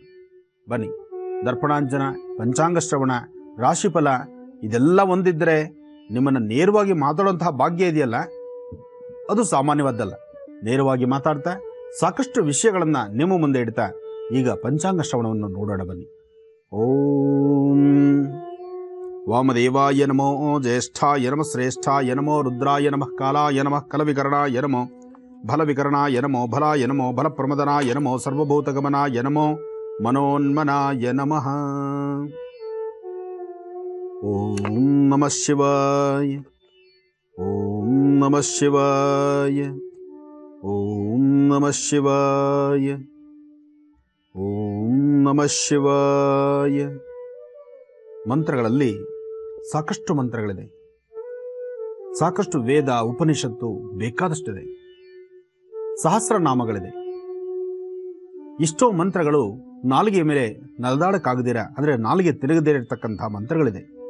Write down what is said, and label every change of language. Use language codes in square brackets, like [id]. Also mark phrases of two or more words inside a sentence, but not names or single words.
[kn] ಬನ್ನಿ, ದರ್ಪಣಾಂಜನ, ಪಂಚಾಂಗ ಶ್ರವಣ, ರಾಶಿಫಲ ಇದೆಲ್ಲ ಒಂದಿದ್ದರೆ ನಿಮ್ಮನ್ನು ನೇರವಾಗಿ ಮಾತಾಡುವಂತಹ ಭಾಗ್ಯ ಇದೆಯಲ್ಲ, ಅದು ಸಾಮಾನ್ಯವಾದ್ದಲ್ಲ. ನೇರವಾಗಿ ಮಾತಾಡ್ತಾ ಸಾಕಷ್ಟು ವಿಷಯಗಳನ್ನು ನಿಮ್ಮ ಮುಂದೆ ಇಡ್ತಾ ಈಗ ಪಂಚಾಂಗ ಶ್ರವಣವನ್ನು ನೋಡೋಣ. ಬನ್ನಿ. [sa] ಓಂ ವಾಮದೇವಾಯ ನಮೋ, ಜ್ಯೇಷ್ಠಾಯ ನಮಃ, ಶ್ರೇಷ್ಠಾಯ ನಮೋ, ರುದ್ರಾಯ ನಮಃ, ಕಾಲಾಯ ನಮಃ, ಕಲವಿಕರಣಾಯ ನಮೋ, ಫಲವಿಕರಣಾಯ ನಮೋ, ಫಲಾಯ ನಮೋ, ಫಲಪ್ರಮದನಾಯ ನಮೋ, ಸರ್ವಭೂತಗಮನಾಯ ನಮೋ, ಮನೋನ್ಮನಾಯ ನಮಃ. ಓಂ ನಮಃ ಶಿವಾಯ, ಓಂ ನಮಃ ಶಿವಾಯ, ಓಂ ನಮಃ ಶಿವಾಯ, ಓಂ ನಮಃ ಶಿವಾಯ. [kn] ಮಂತ್ರಗಳಲ್ಲಿ ಸಾಕಷ್ಟು ಮಂತ್ರಗಳಿದೆ, ಸಾಕಷ್ಟು ವೇದ ಉಪನಿಷತ್ತು ಬೇಕಾದಷ್ಟಿದೆ, ಸಹಸ್ರನಾಮಗಳಿದೆ. ಇಷ್ಟೋ ಮಂತ್ರಗಳು ನಾಲಿಗೆ ಮೇಲೆ ನಲದಾಡಕ್ಕಾಗದಿರ, ಅಂದರೆ ನಾಲಿಗೆ ತಿರುಗದೇ ಇರತಕ್ಕಂಥ ಮಂತ್ರಗಳಿದೆ.